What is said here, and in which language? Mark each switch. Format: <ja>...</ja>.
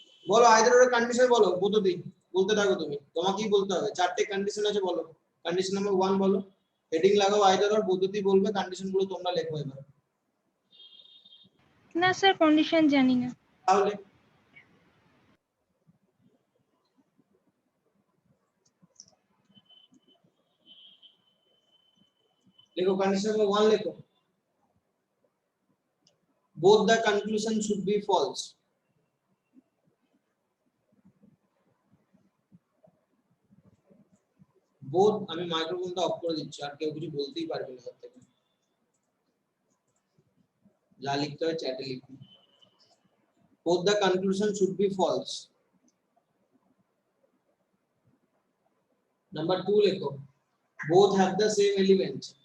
<bn>বলো আইদারের কন্ডিশন বলো, বুদ্ধি বলতে থাকো তুমি, তোমাকেই বলতে হবে। চারটে কন্ডিশন আছে, বলো কন্ডিশন নাম্বার 1 বলো, হেডিং লাগাও আইদার, বুদ্ধি বলবে, কন্ডিশন গুলো তোমরা লেখো এবার। না স্যার, কন্ডিশন জানি না। তাহলে লেখো কন্ডিশন নাম্বার 1 লেখো,</bn> <en>both the conclusion should be false।</en> <bn>both, আমি মাইক্রোফোনটা অফ করে দিচ্ছি, আর কেউ কিছু বলতেই পারবে না এর থেকে। যা লিখতে হয় চ্যাটে লিখুন।</bn> <en>both the conclusion should be false। number 2</en> <bn>লেখো,</bn> <en>both have the same element।</en>